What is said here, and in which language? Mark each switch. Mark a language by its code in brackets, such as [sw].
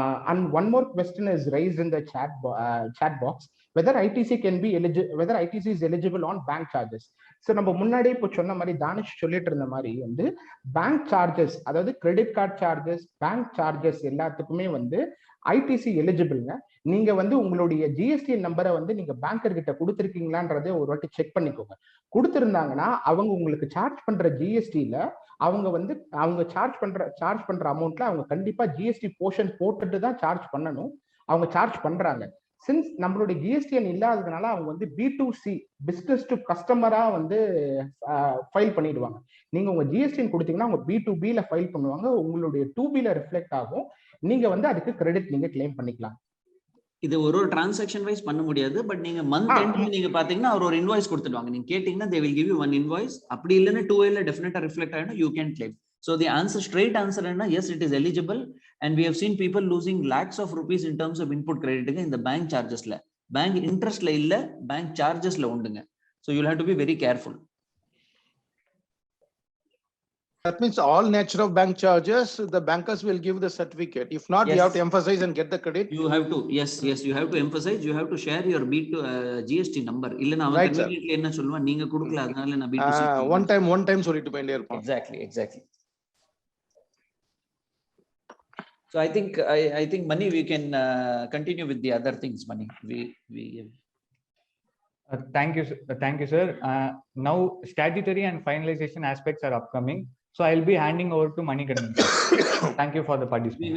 [en] And one more question is raised in the chat box, whether ITC can be eligible, whether ITC is eligible on bank charges. [ta] So நம்ம முன்னாடி இப்போ சொன்ன மாதிரி தானிஷ் சொல்லிட்டு இருந்த மாதிரி வந்து பேங்க் சார்ஜஸ், அதாவது credit card charges, bank charges எல்லாத்துக்குமே வந்து ஐடிசி எலிஜிபிள்ங்க. நீங்க வந்து உங்களுடைய ஜிஎஸ்டி நம்பரை வந்து நீங்க பேங்கர் கிட்ட கொடுத்துருக்கீங்களான்றதை ஒரு வாட்டி செக் பண்ணிக்கோங்க. கொடுத்துருந்தாங்கன்னா அவங்க உங்களுக்கு சார்ஜ் பண்ற ஜிஎஸ்டில அவங்க சார்ஜ் பண்ற அமௌண்ட்ல அவங்க கண்டிப்பா ஜிஎஸ்டி போர்ஷன் போட்டுட்டு தான் சார்ஜ் பண்ணணும். அவங்க சார்ஜ் பண்றாங்க. சின்ஸ் நம்மளுடைய ஜிஎஸ்டிஎன் இல்லாததுனால அவங்க வந்து B2C, பிசினஸ் டு கஸ்டமரா வந்து ஃபைல் பண்ணிடுவாங்க. நீங்க உங்க ஜிஎஸ்டிஎன் கொடுத்தீங்கன்னா அவங்க B2Bல ஃபைல் பண்ணுவாங்க, உங்களுடைய 2Bல ரிஃப்ளெக்ட் ஆகும். நீங்க வந்து அதுக்கு கிரெடிட் நீங்க கிளைம் பண்ணிக்கலாம். இது ஒரு டிரான்சாக்ஷன் வைஸ் பண்ண முடியாது. பட் நீங்க மந்த் எண்ட்ல நீங்க பாத்தீங்கன்னா ஒரு இன்வாய்ஸ் கொடுத்துடுவாங்க. நீங்க கேட்டீங்கன்னா [en] they will give you one invoice. [ta] அப்படி இல்லைன்னா 2L டெஃபினட்டா ரிஃப்ளெக்ட் ஆயிடும், [en] you can claim. So the straight answer [ta] என்ன, [en] yes it is eligible, and we have seen people losing lakhs of rupees in terms of input credit in the bank chargesல. [ta] Bank interestல இல்ல, bank chargesல உண்டுங்க. [en] So you'll have to be very careful. That means all nature of bank charges, the bankers will give the certificate. If not, Yes. you have to emphasize and get the credit. You have to, yes, you have to emphasize. You have to share your GST number. [ta] இல்லனா அவன் conveniently என்ன சொல்லுவான், நீங்க கொடுக்கல அதனால நான் B2C. [en] one time [ta] சொல்லிட்டு போயிட்டே இருப்பான். [en] Exactly. So I think Mani, we can continue with the other things. Mani, we Thank you sir. Now statutory and finalization aspects are upcoming, so I'll be handing over to Manikandan. Thank you for the participation.